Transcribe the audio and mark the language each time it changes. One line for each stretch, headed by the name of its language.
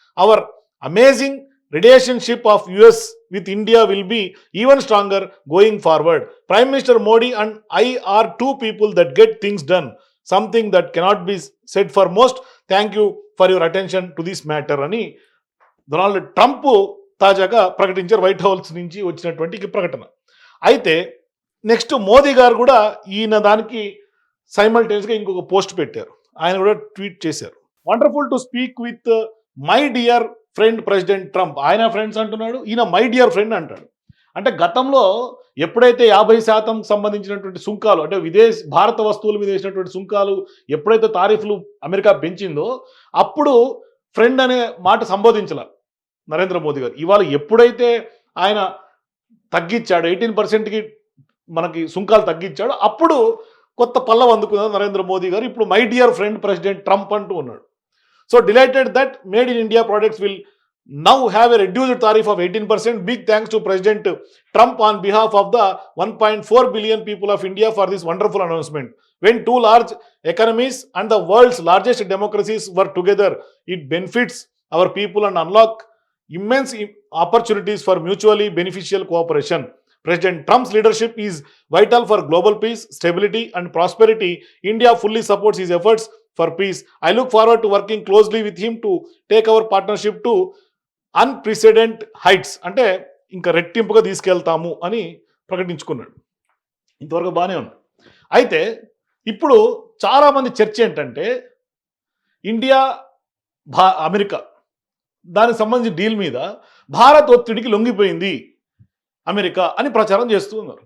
English: Our amazing relationship of US with India will be even stronger going forward. Prime Minister Modi and I are two people that get things done, something that cannot be said for most. Thank you for your attention to this matter
Telugu: అని Donald Trump తాజాగా ప్రకటించారు. White house నుంచి వచ్చినటువంటి ఈ ప్రకటన. అయితే next Modi గారు కూడా ఈయన దానికి సైమల్టేనియస్గా ఇంకొక పోస్ట్ పెట్టారు. ఆయన కూడా ట్వీట్ చేశారు.
English: Wonderful to speak with my dear friend President Trump.
Telugu: ఆయన ఫ్రెండ్స్ అంటున్నాడు, ఈయన
English: my dear friend
Telugu: అంటాడు. అంటే గతంలో ఎప్పుడైతే 50% సంబంధించినటువంటి సుంకాలు, అంటే భారత వస్తువుల మీద వేసినటువంటి సుంకాలు ఎప్పుడైతే తారీఫ్లు అమెరికా పెంచిందో అప్పుడు ఫ్రెండ్ అనే మాట సంబోధించాల నరేంద్ర మోదీ గారు. ఇవాళ ఎప్పుడైతే ఆయన తగ్గించాడు, 18%కి మనకి సుంకాలు తగ్గించాడు, అప్పుడు కొత్త పల్లవి అందుకున్నారు నరేంద్ర మోదీ గారు. ఇప్పుడు
English: my dear friend President Trump
Telugu: అంటూ ఉన్నాడు.
English: So delighted that made in India products will now have a reduced tariff of 18%. Big thanks to President Trump on behalf of the 1.4 billion people of India for this wonderful announcement. When two large economies and the world's largest democracies were together, it benefits our people and unlock immense opportunities for mutually beneficial cooperation. President Trump's leadership is vital for global peace, stability and prosperity. India fully supports his efforts for peace. I look forward to working closely with him to take our partnership to unprecedented heights.
Telugu: అంటే ఇంకా రెట్టింపుగా తీసుకెళ్తాము అని ప్రకటించుకున్నాడు. ఇంతవరకు బానే ఉంది. అయితే ఇప్పుడు చాలామంది చర్చ ఏంటంటే ఇండియా, అమెరికా దానికి సంబంధించి డీల్ మీద భారత్ ఒత్తిడికి లొంగిపోయింది అమెరికా అని ప్రచారం చేస్తూ ఉన్నారు.